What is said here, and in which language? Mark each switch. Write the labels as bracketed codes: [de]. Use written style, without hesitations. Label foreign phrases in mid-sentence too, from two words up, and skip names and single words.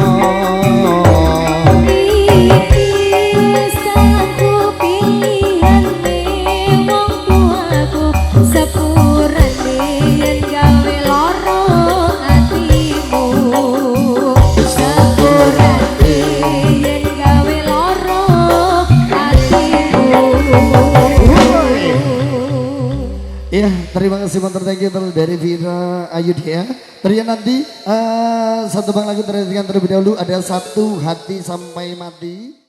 [jv] Iki wis aku pilihan wong tuaku sepurane yen gawe loro atimu. Sepurane yen gawe loro atimu. [id] Iya, terima kasih banget, [en] thank you [id] dari Vira Ayudhya. Terus nanti satu bang lagu terdengar terlebih dahulu, ada Satu Hati Sampai Mati.